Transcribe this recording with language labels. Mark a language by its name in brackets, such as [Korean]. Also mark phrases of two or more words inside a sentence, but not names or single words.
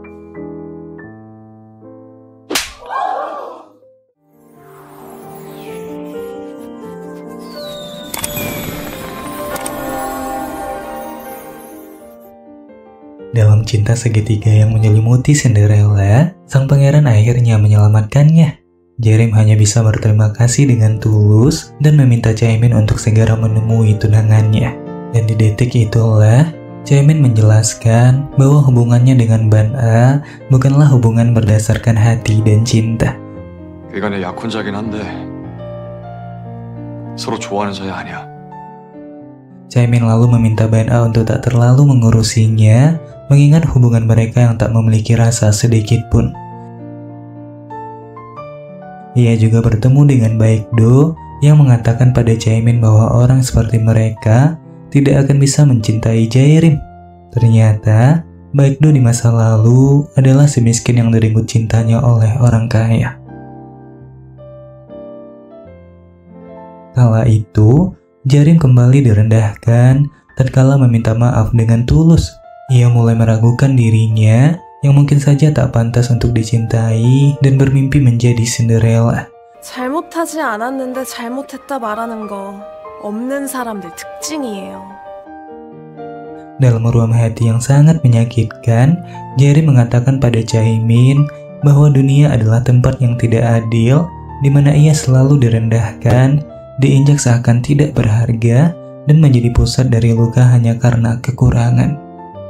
[Indonesian] Dalam cinta segitiga yang menyelimuti Cinderella, sang pangeran akhirnya menyelamatkannya. Jae-rim hanya bisa berterima kasih dengan tulus dan meminta Jaemin untuk segera menemui tunangannya. Dan di detik itulah, Jaemin menjelaskan bahwa hubungannya dengan Ban-a bukanlah hubungan berdasarkan hati dan cinta. [Korean] 걔가 내 약혼자긴 한데 서로 좋아하는 사이 아니야. [Indonesian] Jaemin lalu meminta Ban-a untuk tak terlalu mengurusinya, mengingat hubungan mereka yang tak memiliki rasa sedikit pun. Ia juga bertemu dengan Baekdo yang mengatakan pada Jaemin bahwa orang seperti mereka tidak akan bisa mencintai Jae-rim. Ternyata, Baekdo di masa lalu adalah si miskin yang direnggut cintanya oleh orang kaya. Kala itu, Jae-rim kembali direndahkan tatkala meminta maaf dengan tulus. Ia mulai meragukan dirinya yang mungkin saja tak pantas untuk dicintai dan bermimpi menjadi Cinderella. [Korean] 잘못하지 않았는데 잘못했다 말하는 거 없는 사람들 특징이에요. [Indonesian] Dalam ruang hati yang sangat menyakitkan, Jae-rim mengatakan pada Jaemin bahwa dunia adalah tempat yang tidak adil, di mana ia selalu direndahkan, diinjak seakan tidak berharga, dan menjadi pusat dari luka hanya karena kekurangan.